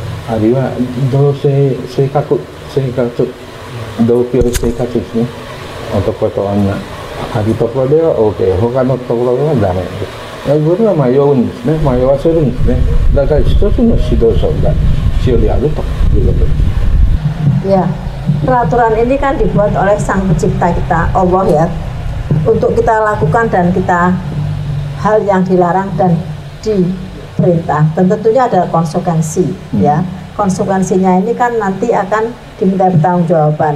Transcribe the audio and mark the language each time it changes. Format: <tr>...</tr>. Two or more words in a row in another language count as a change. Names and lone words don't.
<ja>あるいは同性生活同居生活ですね、男と女あるところでは OK、 他のところではダメ。これは迷うんですね、迷わせるんですね。だから一つの指導書が必要であるということです。</ja> <id>Ya, peraturan ini kan dibuat oleh Sang Pencipta kita, Allah ya, untuk kita lakukan dan kita hal yang dilarang dan diperintah. Dan tentunya ada konsekuensi ya. Konsekuensinya ini kan nanti akan diminta pertanggungjawaban.</id>